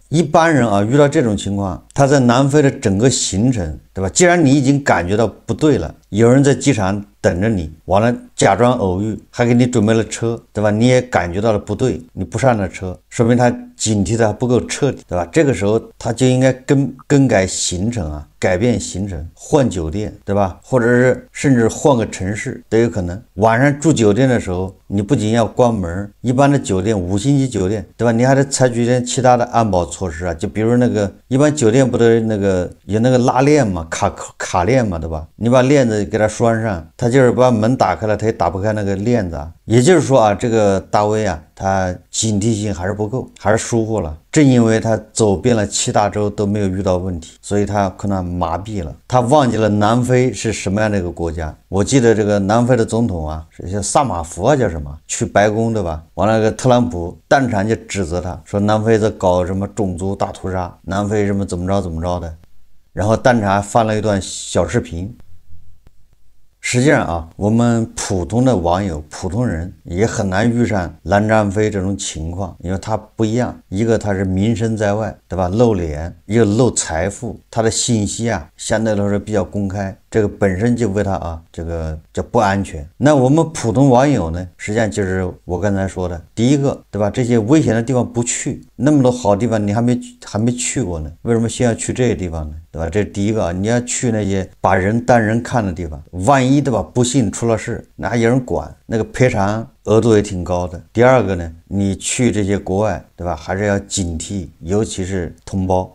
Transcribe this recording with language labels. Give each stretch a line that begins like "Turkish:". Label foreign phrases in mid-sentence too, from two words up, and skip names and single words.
Chinese: 一般人啊，遇到這種情況，他在南非的整個行程，對吧？既然你已經感覺到不對了，有人在機场等着你，完了假裝偶遇，還給你準備了車，對吧？你也感覺到了不对，你不上了車，說明他警惕的還不夠徹底，對吧？這個時候他就應該更改行程啊，改變行程，換酒店，對吧？或者是甚至換個城市都有可能。晚上住酒店的時候，你不僅要關門，一般的酒店5星級酒店，对吧？你還得採取一些其他的安保措施啊，就比如那個一般酒店不都那個有那個拉鏈嘛，卡鏈嘛，对吧？你把链子给它拴上，他就是把門打開了，他也打不開那個鏈子啊。也就是說啊，這個大 V 啊，他警惕性還是不夠，還是疏忽了。正因為他走遍了7大洲都沒有遇到問題，所以他可能麻痹了，他忘記了南非是什麼樣的一個國家。我記得這個南非的總統啊，是叫薩馬福啊，叫什麼？去白宮對吧？完了個特朗普當場就指責他說南非在搞什麼種族大屠殺，南非什麼怎麼着的，然後當場還放了一段小視頻。實際上啊，我們普通的網友、普通人也很難遇上藍占飛這種情況，因為他不一樣，一個他是名聲在外，對吧？露臉，一個露財富，他的信息啊相對來說比較公開，這個本身就為他啊這個叫不安全。那我們普通網友呢，實際上就是我剛才說的第一個，對吧？這些危險的地方不去，那麼多好地方你還沒去過呢，為什麼先要去這些地方呢？对吧？這是第一個啊，你要去那些把人當人看的地方，萬一对吧不幸出了事，那還有人管，那個賠償額度也挺高的。第二個呢，你去這些國外，對吧？還是要警惕，尤其是同胞。